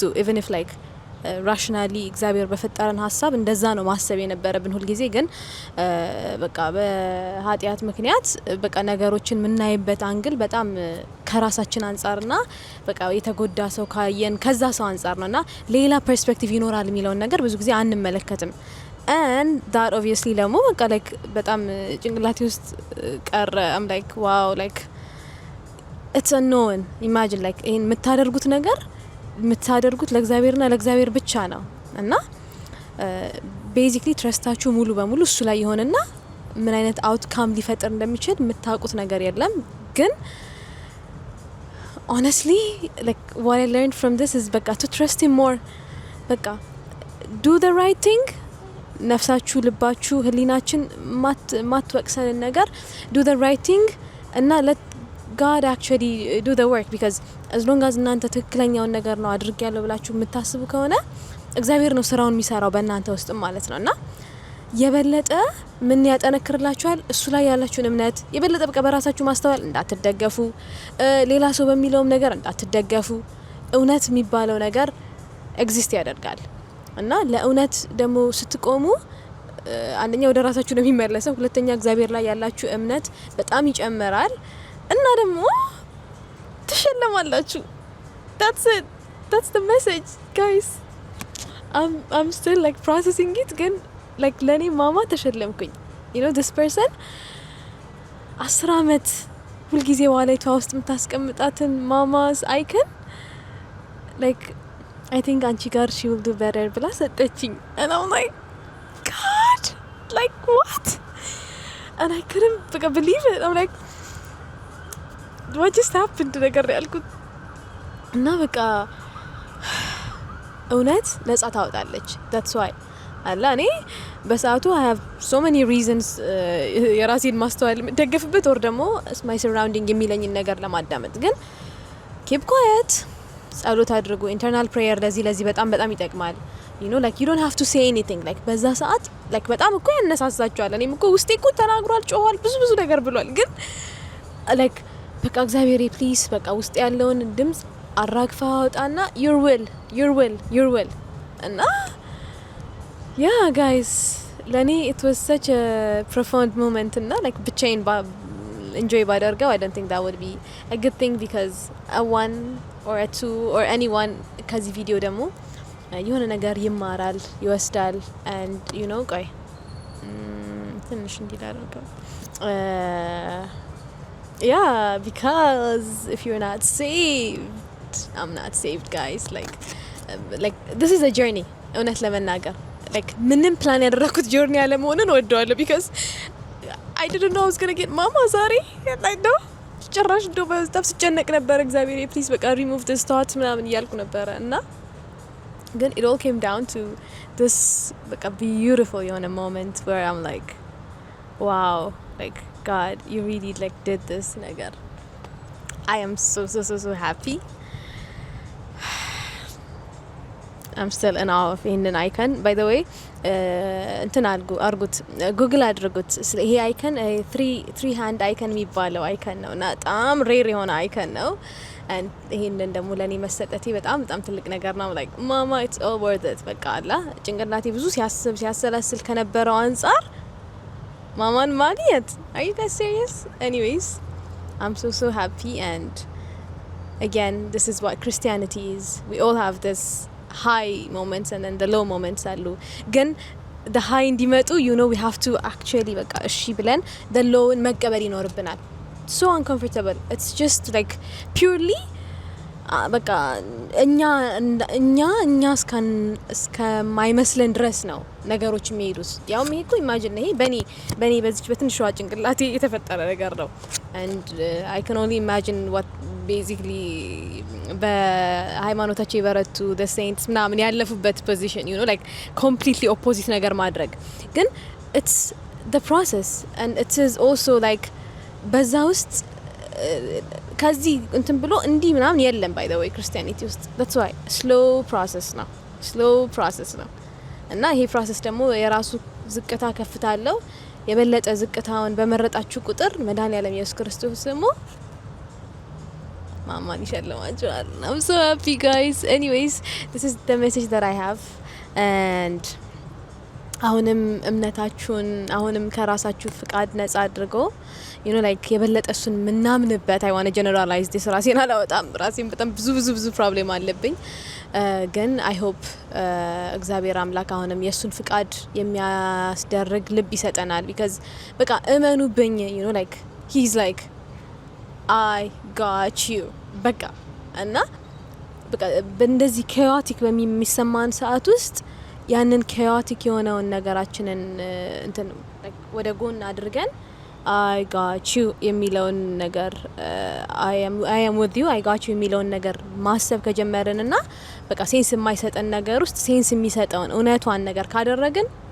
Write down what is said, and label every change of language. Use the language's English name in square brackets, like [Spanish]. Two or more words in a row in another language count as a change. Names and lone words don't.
[English] to even if like rationally [Amharic] እግዚአብሔር በፈጠረን ሐሳብ እንደዛ ነው ማሰብ የነበረብን ሁሉ ጊዜ ግን በቃ በኃጢያት ምክንያት በቃ ነገሮችን ምናይበት አንግል በጣም ከራሳችን አንፃርና በቃ የተጎዳ ሰው ካየን ከዛ ሰው አንፃር ነውና ሌላ ፐርስፔክቲቭ ይኖራል የሚለውን ነገር ብዙ ጊዜ አንመለከትም [English] and that obviously [Amharic] ደግሞ በቃ like በጣም ጭንቅላቴ ውስጥ ቀረ [English] I'm like wow like it's unknown imagine like [Amharic] ይሄን የምታደርጉት ለእግዚአብሔርና ለእግዚአብሔር ብቻ ነው እና ቤዚክሊ ትረስታችሁ ሙሉ በሙሉ እሱ ላይ ይሆንና ምን አይነት አውትካም ሊፈጥር እንደሚችል የምታውቁት ነገር የለም ግን [English] honestly like what I learned from this is በቃ to trust him more በቃ do the right thing [Amharic] ነፍሳችሁ ልባችሁ ህሊናችን ማትወቅሰን ነገር [English] do the right thing [Amharic] እና [English] let God actually do the work because as long as [Amharic] እናንተ ትክክለኛውን ነገር ነው አድርጌያለሁ ብላችሁ የምታስቡ ከሆነ እግዚአብሔር ነው ስራውን የሚሰራው በእናንተ ውስጥ ማለት ነውና የበለጠ ምን ያጠነክርላችኋል እሱ ላይ ያላችሁን እምነት የበለጠ በቃ በራሳችሁ ማስተዋል እንዳትደገፉ ሌላ ሰው በሚለውም ነገር እንዳትደገፉ እውነት የሚባለው ነገር ኤግዚስት ያደርጋል እና ለእውነት ደግሞ ስትቆሙ አንደኛ ወደ ራሳችሁ ነው የሚመለሰው ሁለተኛ እግዚአብሔር ላይ ያላችሁ እምነት በጣም ይጨምራል እና ደግሞ ትሸለማላችሁ [English] that's the message guys I'm still like processing it ግን like [Amharic] ለኔ ማማ ተሸለምኩኝ [English] you know this person 10 [Amharic] አመት ሁሉ ጊዜ ዋሌቷ ውስጥ የምታስቀምጣትን ማማ's [English] icon like I think [Amharic] አንቺ ጋር [English] she will do better [Amharic] ብላ ሰጠችኝ [English] and I'm like god like what and I couldn't believe it I'm like what just happened [Amharic] ነገር ያልኩት እና በቃ እውነት ነጻ ታወጣለች [English] that's why [Amharic] አላ እኔ በሰዓቱ [English] I have so many reasons [Amharic] የራሴን ማስተዋል ደግፍበት or ደግሞ [English] my surrounding [Amharic] የሚለኝን ነገር ለማዳመጥ ግን [English] keep quiet [Amharic] ጸሎት አድርጉ internal [English] prayer [Amharic] ለዚህ በጣም ይጠቅማል [English] you know like you don't have to say anything like [Amharic] በዛ ሰዓት [English] like [Amharic] በጣም እኮ ያነሳሳችኋል እኔም እኮ ውስጤ እኮ ተናግሯል ጮኋል ብዙ ነገር ብሏል ግን like በቃ እግዚአብሔር ፕሊዝ በቃ ውስጥ ያለውን ድምጽ አራግፋ አውጣና [English] your will እና yeah guys ለኔ it was such a profound moment እና like ብቻዬን enjoy ባደርገው I don't think that would be a good thing because a one or a two or anyone [Amharic] ከዚህ ቪዲዮ ደግሞ የሆነ ነገር ይማራል ይወስዳል [English] and you know [Amharic] ቆይ ትንሽ እንዲላደርገው [English] yeah because if you're not saved I'm not saved guys like this is a journey [Amharic] እውነት ለመናገር [English] like [Amharic] ምንም ፕላን ያደረኩት ጆርኒ ያለ መሆኑን ወደዋለሁ [English] because I didn't know I was going to get mama ዛሬ like no [Amharic] ጭራሽ እንደው በጣም ስጨነቅ ነበር እግዚአብሔር ፕሊዝ በቃ [English] remove this thoughts [Amharic] ምናምን እያልኩ ነበር እና ግን [English] it all came down to this like a beautiful የሆነ moment where I'm like wow like God you really like did this ነገር I am so happy. I'm still in awe of [Amharic] ይህንን አይከን [English] by the way [Amharic] እንትን አርጉት ጉግል አድርጉት ይሄ አይከን 3 hand አይከን የሚባለው አይከን ነው እና በጣም ሬር የሆነ አይከን ነው and ይሄንን ደግሞ ለኔ መሰጠቴ በጣም ትልቅ ነገር ነው [English] like mama it's all worth it [Amharic] በቃ አላ ጭንቅላቴ ብዙ ሲያሰላስል ከነበረው አንፃር ማማን ማግኘት [English] are you guys serious anyways I'm so happy and again this is what Christianity is we all have this high moments and then the low moments alu ግን the high እንዲመጡ you know we have to actually [Amharic] በቃ እሺ ብለን [English] the low [Amharic] መቀበል ይኖርብናል [English] so uncomfortable it's just like purely በቃ [Amharic] እኛ እስከማይመስለን ድረስ ነው ነገሮች የሚሄዱት ያው ይሄ እኮ imagine ይሄ በኔ በዚች በትንሿ ጭንቅላቴ የተፈጠረ ነገር ነው [English] and I can only imagine what basically [Amharic] በሃይማኖታቸው የበረቱ [English] the saints [Amharic] ምናምን ያለፉበት [English] position you know like completely opposite [Amharic] ነገር ማድረግ ግን [English] it's the process and it is also like [Amharic] በዛ ውስጥ ከዚህ እንትን ብሎ እንዲህ ምናምን የለም [English] by the way [Amharic] Christianity ውስጥ [English] that's why slow process [Amharic] ነው እና ይሄ process ደግሞ የራሱ ዝቅታ ከፍታ አለው የበለጠ ዝቅታውን በመረጣችሁ ቁጥር መድኃኒዓለም ኢየሱስ ክርስቶስ ደግሞ ማማን ይሸልማችኋል [English] I'm so happy guys anyways this is the message that I have and [Amharic] አሁንም እምነታችሁን አሁንም ከራሳችሁ ፍቃድ ነጻ አድርጎ [English] you know like የበለጠ [Amharic] እሱን ምናምንበት [English] I want to generalize this [Amharic] ራሴን አላወጣም ራሴን በጣም ብዙ ፕሮብሌም አለብኝ ግን [English] I hope [Amharic] እግዚአብሔር አምላክ አሁንም የሱን ፍቃድ የሚያስደርግ ልብ ይሰጠናል because በቃ እመኑብኝ [English] you know like he's like I got you [Amharic] በቃ እና በቃ በእንደዚህ chaotic በሚሰማን ሰዓት ውስጥ ያንን chaotic የሆነውን ነገራችንን እንትን ወደ ጎን አድርገን [English] I got you [Amharic] የሚለውን ነገር [English] I am with you I got you [Amharic] የሚለውን ነገር ማሰብ ከጀመረንና በቃ ሴንስ የማይሰጠን ነገር ውስጥ ሴንስ የሚሰጠውን እውነቷን ነገር ካደረግን